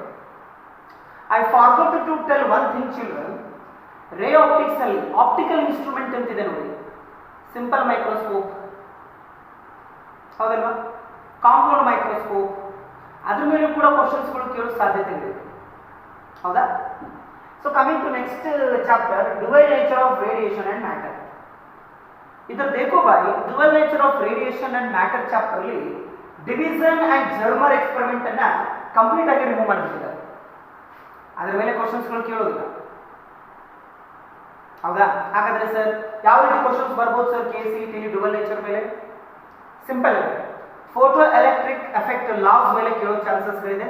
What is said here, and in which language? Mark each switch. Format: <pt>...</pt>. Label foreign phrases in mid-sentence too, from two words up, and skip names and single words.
<en>I forgot to tell one thing children, ray optics ಅಲ್ಲಿ optical instrument</en> <kn>ಅಂತಿದೆ ನೋಡಿ,</kn> <en>simple microscope ಹೌದಲ್ವಾ, compound microscope,</en> <kn>ಅದ್ರ ಮೇಲೂ ಕೂಡ ಕ್ವಶನ್ಸ್ಗಳು ಕೇಳೋ ಸಾಧ್ಯತೆ ಇದೆ. ಹೌದಾ?</kn> <en>so coming to next chapter, dual nature of radiation and matter.</en> <hi>इधर देखो भाई,</hi> <en>dual nature of radiation and matter ಚಾಪ್ಟರ್ ಅಲ್ಲಿ Davisson and Germer experiment ಅನ್ನ ಕಂಪ್ಲೀಟ್ ಆಗಿ ರಿಮೂವ್ ಮಾಡಿಬಿಟ್ಟಿದ್ದಾರೆ.</en> <kn>ಅದರ ಮೇಲೆ ಕ್ವಶನ್ಸ್ಗಳು ಕೇಳೋದಿಲ್ಲ. ಹೌದಾ? ಹಾಗಾದ್ರೆ ಸರ್ ಯಾವ ರೀತಿ ಕ್ವಶನ್ಸ್ ಬರ್ಬೋದು ಸರ್ KCET</kn> <en>dual nature</en> <kn>ಮೇಲೆ?</kn> <en>ಸಿಂಪಲ್ ಇದೆ, photo electric effect laws</en> <kn>ಮೇಲೆ ಕೇಳೋ</kn> <en>ಚಾನ್ಸಸ್ ಗಳಿದೆ.</en>